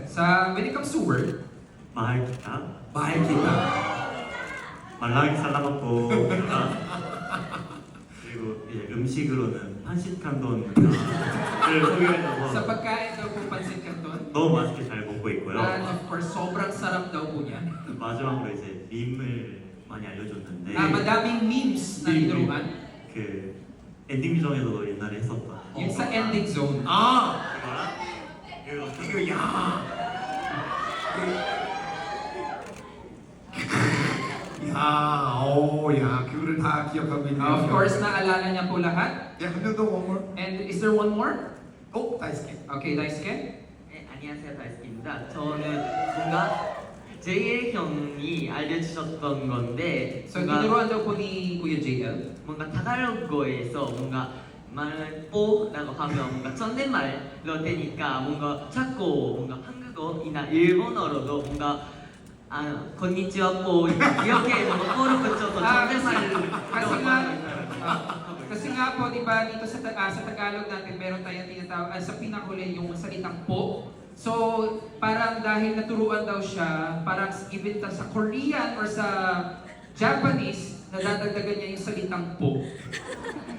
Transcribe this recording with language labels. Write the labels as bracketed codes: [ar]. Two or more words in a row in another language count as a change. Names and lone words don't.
[en] when it comes to word, [tl] mahal kita. mahal kita. [ko] 말랑이 살라먹고 그리고 이제 음식으로는 판시칸돈을 소개해줘서 [tl] Sa pagkain daw po pansit canton. [ko] 너무 맛있게 잘 먹고 있고요. [en] And of course, [tl] sobrang sarap daw po niya. [ko] 마지막으로 이제 밈을 많이 알려줬는데 [tl] Madaming memes na tinuruan. [ko] 그 엔딩 조정에서도 옛날에 했었던 [tl] Yun sa ending zone. [ko] 그거랑 이거 야. 그거를 다 기억하고 있네요. [en] Of course, [tl] naalala niya po lahat. [ko] 한 명 더 [en] one more. And is there one more? 다이스케. Okay, Daisuke. [ko] 네, 안녕하세요, 다이스키입니다. 저는 뭔가 JL 형이 알려주셨던 건데 So, 뭔가, [tl] tinuruan daw po ni Kuya JL. [ko] 뭔가 타갈로그에서 뭔가 말을 뽀라고 하면 뭔가 존댓말로 되니까 뭔가 자꾸 뭔가 한국어이나 일본어로도 뭔가 konnichiwa po 이렇게 뭔가 뽀를 붙여서 존댓말을 [tl] Kasi nga po, di ba, dito sa Tagalog natin, meron tayong tinatawag, sa pinakahuli yung salitang po. So, parang dahil naturuan daw siya, parang even sa Korean or sa Japanese, nadadagdagan niya yung salitang po.